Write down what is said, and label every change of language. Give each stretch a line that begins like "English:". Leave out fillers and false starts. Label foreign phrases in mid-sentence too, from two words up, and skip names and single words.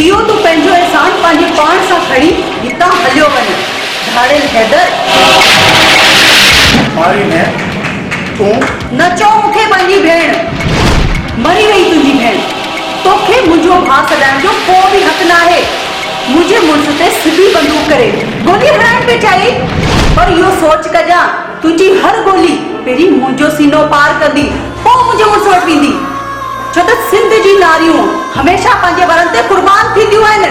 Sindhi: इहो तूं पंहिंजो एहसान पंहिंजे पाण सां खणी हितां हलियो वञ धाड़ियल हैदर मारी न तूं न चओ मूंखे पंहिंजी भेण मरी वई तुंहिंजी भेण तोखे मुंहिंजो भाउ सॾाइण जो को बि हक़ न आहे मुंहिंजे मुड़ुस ते सिधी बंदूक करे गोली हणाइण पे चाही पर इहो सोच कजां तुंहिंजी हर गोली पहिरीं मुंहिंजो सीनो पार कंदी पोइ मुंहिंजे मुड़ुस वटि वेंदी छो त सिंध जी नारियूं हमेशह पंहिंजे वरनि ते कुर्बान थींदियूं आहिनि